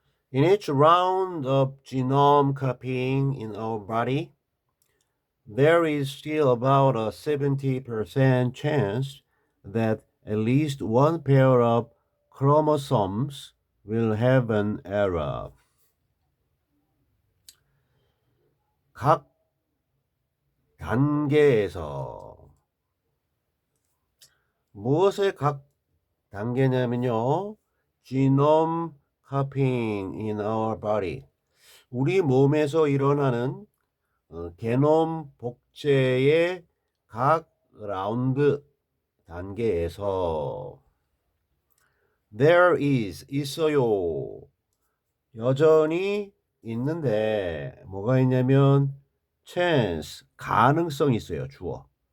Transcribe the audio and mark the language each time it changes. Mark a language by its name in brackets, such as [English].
[English] In each round of genome copying in our body, there is still about a 70% chance that at least one pair of chromosomes will have an error. [Korean] 각 단계에서 무엇의 각 단계냐면요. [English] genome copying in our body. [Korean] 우리 몸에서 일어나는 게놈 복제의 각 라운드 단계에서 [English] there is [Korean] 있어요. 여전히 있는데 뭐가 있냐면 chance 가능성이 있어요. 주어.